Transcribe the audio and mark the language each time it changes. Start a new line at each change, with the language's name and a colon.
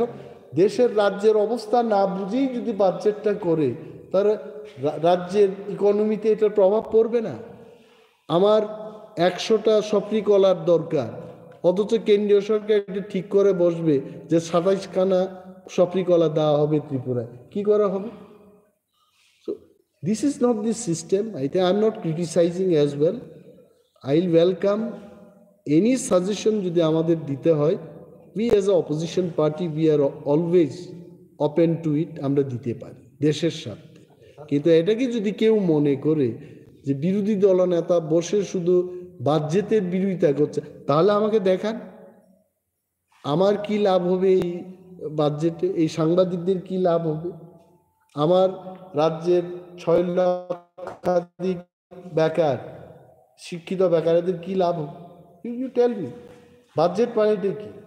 Bangla: এখন দেশের রাজ্যের অবস্থা না বুঝেই যদি বাজেটটা করে, তার রাজ্যের ইকোনমিতে এটার প্রভাব পড়বে না। আমার 100টা সফরি কলার দরকার, অথচ কেন্দ্রীয় সরকার এটা ঠিক করে বসবে যে 27খানা সফরি কলা দেওয়া হবে ত্রিপুরায়, কি করা হবে?
English: So this is not the system. I'm not criticizing as well. I'll welcome any suggestion
Bangla: যদি আমাদের দিতে হয়।
English: We as a opposition party, we are always open to it,
Bangla: আমরা দিতে পারি দেশের স্বার্থে। কিন্তু এটাকে যদি কেউ মনে করে যে বিরোধী দলনেতা বসে শুধু বাজেটের বিরোধিতা করছে, তাহলে আমাকে দেখান আমার কি লাভ হবে এই বাজেটে, এই সাংবাদিকদের কি লাভ হবে, আমার রাজ্যের 6 লক্ষাধিক বেকার শিক্ষিত বেকারদের কি লাভ হবে?
English: You tell me.
Bangla: বাজেট মানেটা কি?